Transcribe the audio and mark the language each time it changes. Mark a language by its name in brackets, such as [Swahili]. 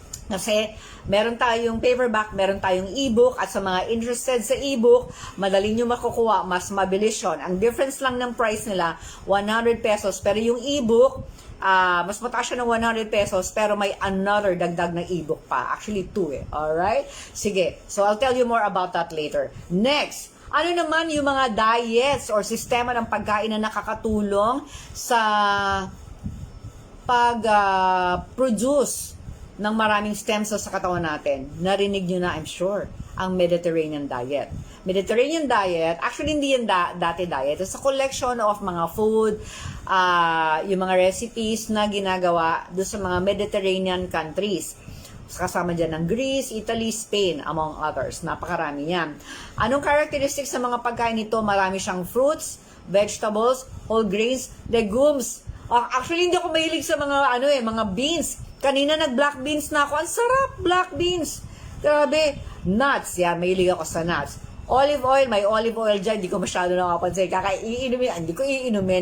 [Filipino] Kasi meron tayong paperback, meron tayong ebook, at sa mga interested sa ebook, madali nyo makukuha, mas mabilis yun. Ang difference lang ng price nila, 100 pesos. Pero yung ebook, mas mataas siya ng 100 pesos, pero may another dagdag na ebook pa. Actually, 2 eh. Alright? Sige. [English] So, I'll tell you more about that later. [Filipino] Next, ano naman yung mga diets or sistema ng pagkain na nakakatulong sa pag-produce ng maraming stem cells sa katawan natin? Narinig nyo na, I'm sure, ang Mediterranean diet. Mediterranean diet, actually hindi yan dati diet. [English] It's a collection of [Filipino] mga food, yung mga recipes na ginagawa doon sa mga Mediterranean countries. Kasama dyan ng Greece, Italy, Spain, among others. Napakarami yan. Anong characteristics sa mga pagkain nito? Marami siyang fruits, vegetables, whole grains, legumes. Actually, hindi ako mahilig sa mga, mga beans. Kanina nag-black beans na ako. Ang sarap, black beans. Grabe. Nuts, yan. Mahilig ako sa nuts. Olive oil, may olive oil dyan. Hindi ko masyado nakapansin. Iinumin. Hindi ko iinumin.